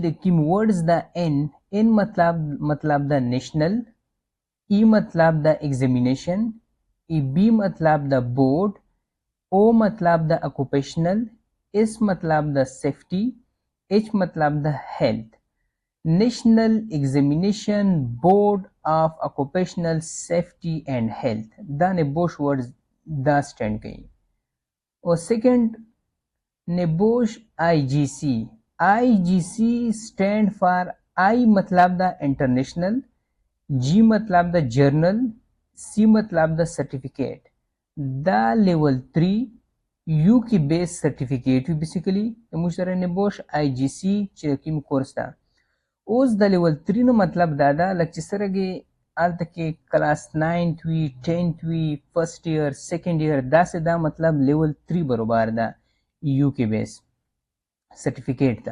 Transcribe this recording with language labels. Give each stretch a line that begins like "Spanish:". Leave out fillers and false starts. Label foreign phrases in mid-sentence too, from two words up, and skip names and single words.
Pashto: د کوم ورډز ده ان مطلب ده نیشنل ای مطلب ده ایگزامینیشن ای بی مطلب ده بورډ او مطلب د اکوپیشنل اس مطلب د سیفٹی ایچ مطلب د هیلث
English: National Examination Board of Occupational Safety and Health
Pashto: دا Nebosh ورڈز دا سٹینڈ کوي. او سیکنڈ Nebosh IGC IGC
English: stand for I
Pashto: مطلب د انٹرنیشنل جی مطلب د جرنل سی مطلب د سرټیفیکیټ دا لیول 3
English: UK base certificate
Pashto: وي بیسیکلی موږ سره Nebosh IGC چې کوم کورس ده اوس د لیول 3 نو مطلب دا ده لکه چې سرګې هلته کې کلاس 9th وي 10th وي
English: first year second year
Pashto: داسې دا مطلب لیول 3 برابر ده
English: UK base certificate
Pashto: ده.